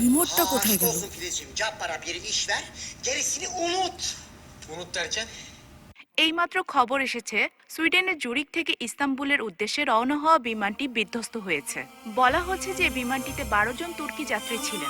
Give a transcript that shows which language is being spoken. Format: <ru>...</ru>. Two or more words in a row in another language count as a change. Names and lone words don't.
<bn>রিমোটটা কোথায় গেল?</bn> <tr>Olsun Filizciğim, para bir iş ver, gerisini unut. Unut derken?</tr> <bn>এইমাত্র খবর এসেছে সুইডেনের জুরিক থেকে ইস্তাম্বুলের উদ্দেশ্যে রওনা হওয়া বিমানটি বিধ্বস্ত হয়েছে। বলা হচ্ছে যে বিমানটিতে 12 জন তুর্কি যাত্রী ছিলেন।</bn>